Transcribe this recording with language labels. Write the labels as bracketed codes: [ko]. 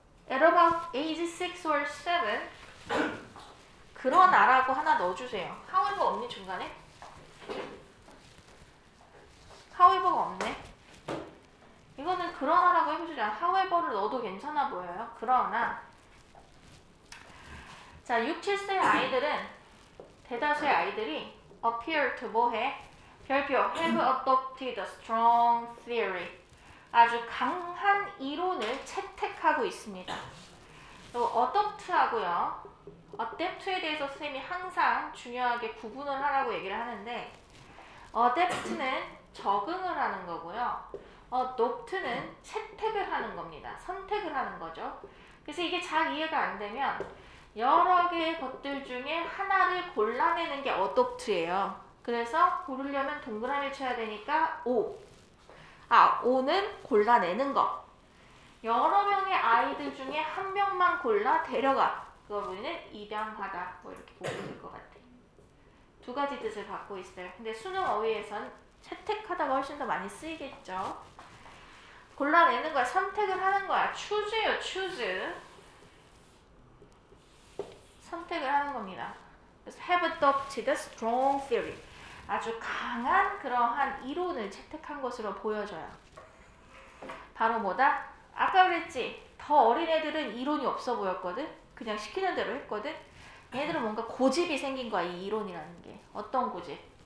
[en] At about age 6 or 7 [ko] 그러나라고 하나 넣어주세요. however 없니 중간에? however가 없네. 이거는 그러나라고 해보자. however를 넣어도 괜찮아 보여요. 그러나 자 6, 7세 아이들은 대다수의 아이들이 appear to 뭐해? [en] 별표 have adopted a strong theory. [ko] 아주 강한 이론을 채택하고 있습니다. 그리고 adopt하고요. adapt에 대해서 선생님이 항상 중요하게 구분을 하라고 얘기를 하는데 adapt는 적응을 하는 거고요. adopt는 채택을 하는 겁니다. 선택을 하는 거죠. 그래서 이게 잘 이해가 안 되면 여러 개의 것들 중에 하나를 골라내는 게 adopt예요. 그래서 고르려면 동그라미 쳐야 되니까 O. O는 골라내는 거. 여러 명의 아이들 중에 한 명만 골라 데려가. 그걸 우리는 입양하다. 뭐 이렇게 보면 될 것 같아. 두 가지 뜻을 갖고 있어요. 근데 수능 어휘에선 채택하다가 훨씬 더 많이 쓰이겠죠. 골라내는 거야. 선택을 하는 거야. choose예요. choose. 선택을 하는 겁니다. [en] 그래서 have adopted a strong theory. [ko] 아주 강한 그러한 이론을 채택한 것으로 보여져요. 바로 뭐다? 아까 그랬지? 더 어린 애들은 이론이 없어 보였거든? 그냥 시키는 대로 했거든? 얘들은 뭔가 고집이 생긴 거야, 이 이론이라는 게. 어떤 고집?